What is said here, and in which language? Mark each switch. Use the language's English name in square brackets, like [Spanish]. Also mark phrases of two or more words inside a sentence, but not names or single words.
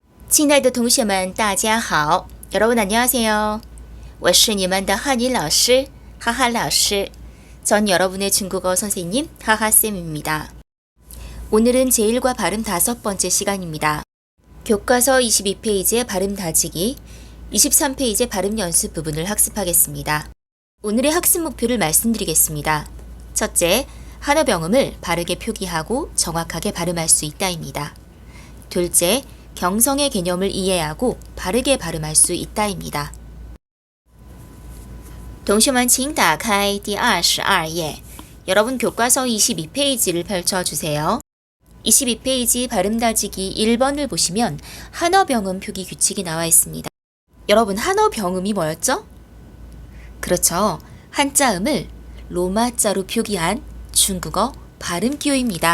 [Chinese] 亲爱的同学们，大家好。 [Korean] 여러분 안녕하세요. [Chinese] 我是你们的汉语老师 하하老师. [Korean] 전 여러분의 중국어 선생님 하하쌤입니다. 오늘은 제1과 발음 5번째 시간입니다. 교과서 22페이지의 발음 다지기, 23페이지 발음 연습 부분을 학습하겠습니다. 오늘의 학습 목표를 말씀드리겠습니다. 첫째, 한어 병음을 바르게 표기하고 정확하게 발음할 수 있다입니다. 둘째, 경성의 개념을 이해하고 바르게 발음할 수 있다입니다. [Chinese] 同学们请打开第22页. [Korean] 여러분 교과서 22페이지를 펼쳐주세요. 22페이지 발음 다지기 1번을 보시면 한어 병음 표기 규칙이 나와 있습니다. 여러분 한어 병음이 뭐였죠? 그렇죠. 한자음을 로마자로 표기한 중국어 발음 기호입니다.